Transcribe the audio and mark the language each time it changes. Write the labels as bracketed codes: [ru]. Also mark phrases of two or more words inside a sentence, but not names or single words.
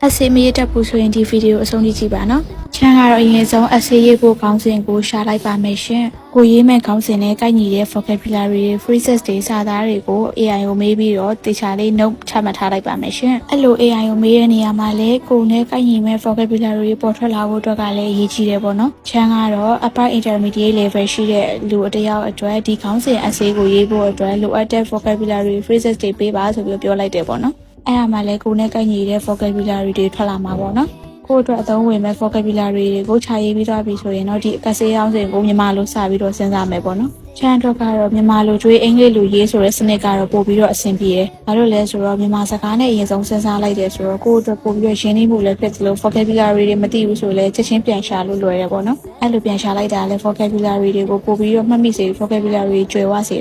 [my] essay မရတတ်ဘူးဆိုရင်ဒီဗီဒီယိုအဆုံးထိကြည့်ပါနော်ချမ်းကတော့အရင်ဆုံး essay ရေးဖို့ခေါင်းစဉ်ကိုရှာလိုက်ပါမယ်ရှင်ကိုရေးမဲ့ခေါင်းစဉ်နဲ့ကိုက်ညီတဲ့ vocabulary တွေ phrases တွေစာသားတွေကို AI ကိုမေးပြီးတော့တေချာလေး note ချမှတ်ထားလိုက်ပါမယ်ရှင်အဲ့လို AI ကိုမေးတဲ့နေရာမှာလည်းကိုနဲ့ကိုက်ညီမဲ့ vocabulary တွေပေါ်ထွက်လာဖို့အတွက်ကလည်းအရေးကြီးတယ်ပေါ့နော်ချမ်းကတော့ [en] upper intermediate level [my] ရှိတဲ့လူအတယောက်အတွက်ဒီခေါင်းစဉ် essay ကိုရေးဖို့အတွက်လိုအပ်တဲ့ [en] vocabulary phrases [my] တွေပေးပါဆိုပြီးပြောလိုက်တယ်ပေါ့နော်အဲ့ဒါမှလည်းကိုနဲ့ကိုက်ညီတဲ့ vocabulary တွေထွက်လာမှာပေါ့နော်ကိုအတွက်အသုံးဝင်မဲ့ vocabulary တွေကိုခြာရေးပြီးသွားပြီဆိုရင်တော့ဒီ essay အောင်စဉ်ကိုမြန်မာလိုစပြီးတော့စဉ်းစားမယ်ပေါ့နော်ချမ်းတော့ကတော့မြန်မာလိုကျွေးအင်္ဂလိပ်လိုရေးဆိုတဲ့စနစ်ကတော့ပို့ပြီးတော့ အဆင်ပြေတယ်။ဘာလို့လဲဆိုတော့မြန်မာစကားနဲ့အရင်ဆုံးစဉ်းစားလိုက်တယ်ဆိုတော့ကိုယ့်အတွက်ပို့ပြီးတော့ရင်းနှီးမှုလည်းဖြစ်သလို vocabulary တွေမသိဘူးဆိုလည်းချက်ချင်းပြန်ရှာလို့လွယ်တယ်ပေါ့နော်။အဲ့လိုပြန်ရှာလိုက်တာလည်း vocabulary တွေကိုပို့ပြီးတော့မှတ်မိစေ vocabulary ကျွယ်ဝစေ